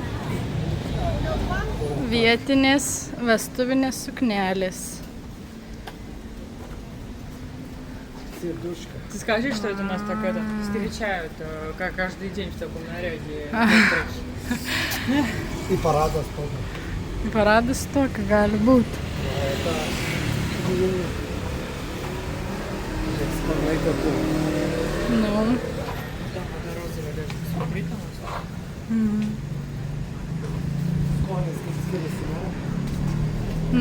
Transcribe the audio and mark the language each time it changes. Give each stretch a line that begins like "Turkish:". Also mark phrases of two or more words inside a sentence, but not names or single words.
Lithuanian: Vietinės vestuvinės suknelės.
Russian: Ты скажи, что это у нас так встречают каждый день в таком наряде.
Lithuanian: И paradas tokia. Paradas tokia gali būti. Sparnai tokių. Nu. Skonis kaip skiriasi, ne?